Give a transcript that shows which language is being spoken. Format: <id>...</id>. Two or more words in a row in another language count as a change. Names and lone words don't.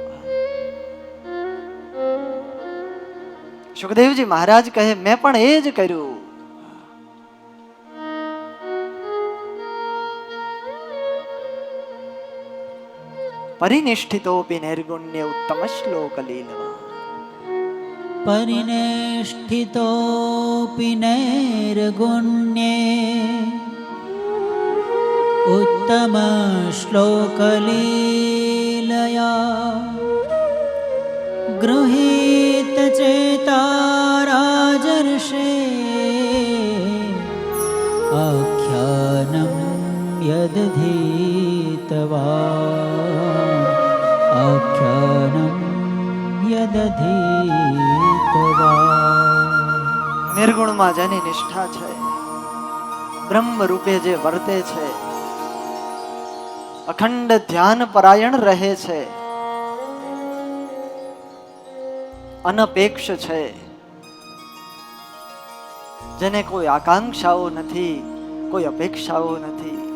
<gu>સુખદેવજી મહારાજ કહે મેં પણ એ જ કર્યું.</gu> <sa>परिनिष्ठितोपी नैर्गुण्य उत्तम श्लोक लीलवा. परिनिष्ठितोऽपि नैर्गुण्ये उत्तमश्लोकलीलया गृहीतचेता राजर्षे आख्यानं यदधीतवा आख्यानं</sa> <gu>નિર્ગુણમાં જેની નિષ્ઠા છે, બ્રહ્મ રૂપે જે વર્તે છે, અખંડ ધ્યાન પરાયણ રહે છે, અનપેક્ષ છે, જેને કોઈ આકાંક્ષાઓ નથી, કોઈ અપેક્ષાઓ નથી,</gu>